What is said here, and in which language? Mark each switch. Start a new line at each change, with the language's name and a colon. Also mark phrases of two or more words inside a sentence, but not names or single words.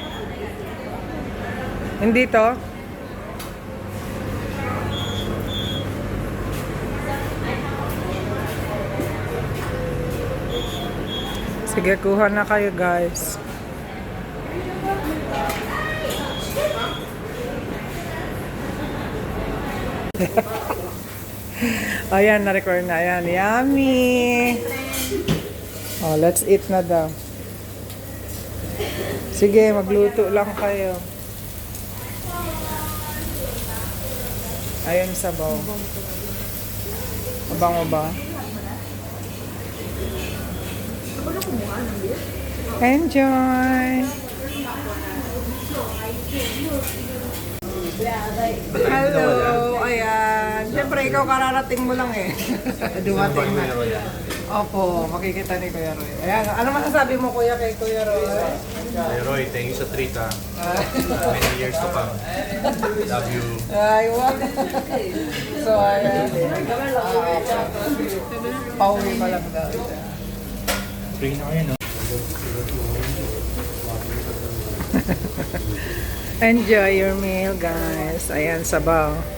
Filipino: Hindi to? Sige, kuha na kayo, guys. Ayan, na-record na. Ayan,
English: yummy! Oh, let's eat
Filipino: na daw. Sige, magluto lang kayo. Ayan, sabaw. Mabango ba? Enjoy! Hello! Ayan. Siyempre, ikaw kararating mo lang eh. Dumating na. Opo, makikita ni Kuya Roy. Ayan, ano masasabi mo kuya kay Kuya Roy? Kuya Roy,
English: thank you
Filipino: sa treat ha.
English: Many years to come. Love you.
Filipino: Ay, wow. So, ayan. Pauwi pa lang daw. Free na kayo, no?
English: Enjoy your meal, guys.
Filipino: Ayan, sabaw.